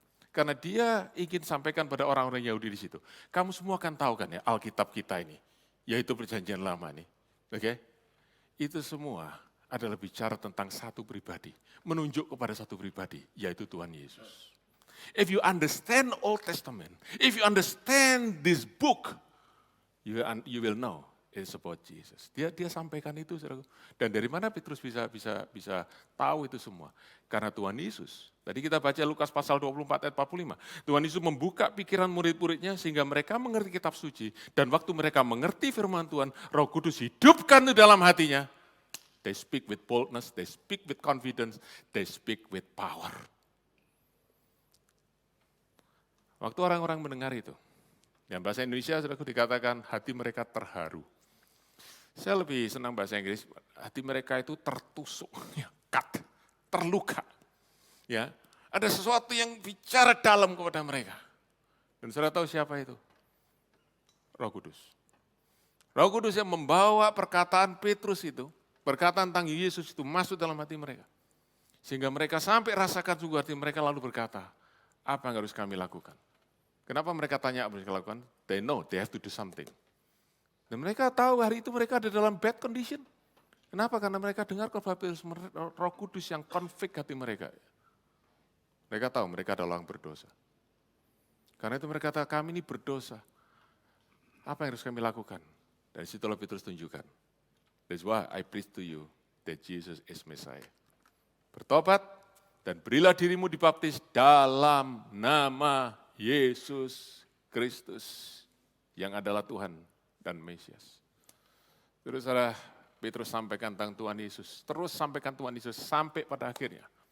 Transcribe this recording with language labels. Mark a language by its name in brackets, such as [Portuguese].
[Indonesian] Karena dia ingin sampaikan pada orang-orang Yahudi di situ. Kamu semua kan tahu kan ya Alkitab kita ini, yaitu perjanjian lama nih. Oke? Itu semua adalah bicara tentang satu pribadi, menunjuk kepada satu pribadi, yaitu Tuhan Yesus. [English] If you understand Old Testament, if you understand this book, you will know it's about Jesus. [Indonesian] Dia sampaikan itu, saudara. Dan dari mana Petrus bisa tahu itu semua? Karena Tuhan Yesus. Tadi kita baca Lukas pasal 24 ayat 45. Tuhan Yesus membuka pikiran murid-muridnya sehingga mereka mengerti kitab suci. Dan waktu mereka mengerti firman Tuhan, Roh Kudus hidupkan di dalam hatinya. [English] They speak with boldness, they speak with confidence, they speak with power. [Indonesian] Waktu orang-orang mendengar itu, yang bahasa Indonesia sudah dikatakan hati mereka terharu. Saya lebih senang bahasa Inggris, hati mereka itu tertusuk, ya, cut, terluka. Ya, ada sesuatu yang bicara dalam kepada mereka. Dan saudara tahu siapa itu? Roh Kudus. Roh Kudus yang membawa perkataan Petrus itu, perkataan tentang Yesus itu masuk dalam hati mereka. Sehingga mereka sampai rasakan sungguh hati mereka lalu berkata, apa yang harus kami lakukan? Kenapa mereka tanya apa yang harus lakukan? [English] They know they have to do something. [Indonesian] Dan mereka tahu hari itu mereka ada dalam [English] bad condition. [Indonesian] Kenapa? Karena mereka dengar khotbah Petrus, Roh Kudus yang konflik hati mereka. Mereka tahu mereka adalah orang berdosa. Karena itu mereka kata, kami ini berdosa. Apa yang harus kami lakukan? Dari situlah Petrus tunjukkan. [English] That's why I preach to you that Jesus is Messiah. [Indonesian] Bertobat dan berilah dirimu dibaptis dalam nama Yesus Kristus yang adalah Tuhan dan Mesias. Terus Petrus sampaikan tentang Tuhan Yesus. Terus sampaikan Tuhan Yesus sampai pada akhirnya.